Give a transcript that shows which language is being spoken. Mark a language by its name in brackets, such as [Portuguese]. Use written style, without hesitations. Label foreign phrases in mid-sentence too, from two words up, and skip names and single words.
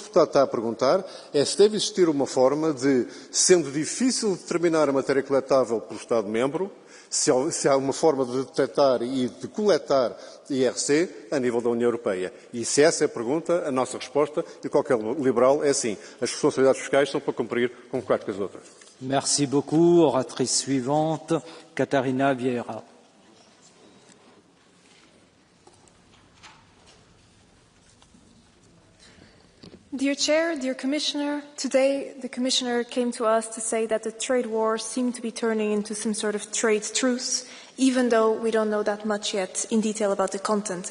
[Portuguese] Deputado está a perguntar é se deve existir uma forma de, sendo difícil determinar a matéria coletável pelo Estado-membro, se há uma forma de detectar e de coletar IRC a nível da União Europeia. E se essa é a pergunta, a nossa resposta, e qualquer liberal, é sim. As responsabilidades fiscais são para cumprir como qualquer as outras. [French] Merci beaucoup. Oratrice suivante, Catarina Vieira. [English] Dear Chair, dear Commissioner, today the Commissioner came to us to say that the trade war seemed to be turning into some sort of trade truce, even though we don't know that much yet in detail about the content.